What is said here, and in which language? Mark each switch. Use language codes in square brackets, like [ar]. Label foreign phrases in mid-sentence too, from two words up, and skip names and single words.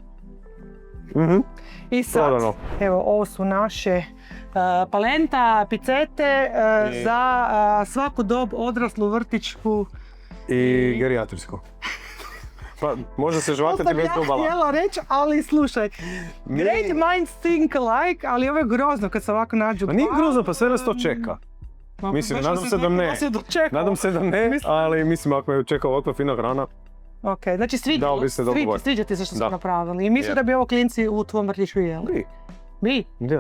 [hr] I sad, evo, ovo su naše palenta, picete za svaku dob, odraslu, vrtićku. I gerijatrijsku. Pa može se žvakati bez dubala. To sam ja htjela reći, ali slušaj, [en] great minds think alike, [hr] ali ovo je grozno kad se ovako nađu. Pa nije grozno, pa sve nas to čeka. Mislim, nadam se da ne, ali mislim ako me čeka ovakva fina hrana. Ok, znači sviđa ti se što smo napravili i mislim da bi ovo klinci u tvom vrtiću jeli. Mi? Da.